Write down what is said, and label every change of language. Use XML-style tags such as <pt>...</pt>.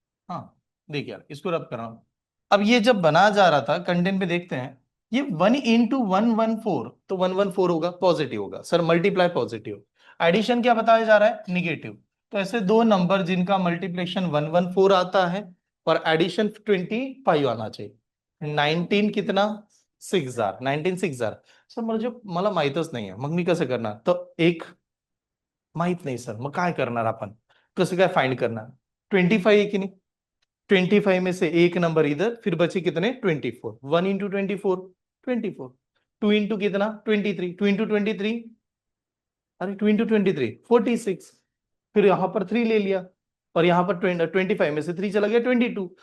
<hi>हाँ देखिए यार, इसको रब कर रहा हूँ। अब ये जब बना जा रहा था कंटेंट पे देखते हैं, ये 1 into 114, तो 114 होगा, पॉजिटिव होगा सर, मल्टीप्लाई पॉजिटिव। एडिशन क्या बताया जा रहा है, निगेटिव। तो ऐसे दो नंबर जिनका मल्टीप्लिकेशन 114 आता है और एडिशन 25 आना चाहिए। 19 कितना, 6000, 19 6000।</hi> <mr>सर म्हणजे मला माहितच नाही आहे, मग मी कसं करणार? तर एक माहित नाही सर, मग काय करणार आपण, कसं काय फाइंड करणार?</mr> <hi>25 आहे की नाही, 25 में से एक नंबर इधर, फिर बचे कितने, 24। 1 into 24, 24। 2 into कितना, 23। 2 into 23, अरे 2 into 23, 46। फिर यहां पर 3 ले लिया, और यहां पर 25 में से 3 चला गया, 22।</hi>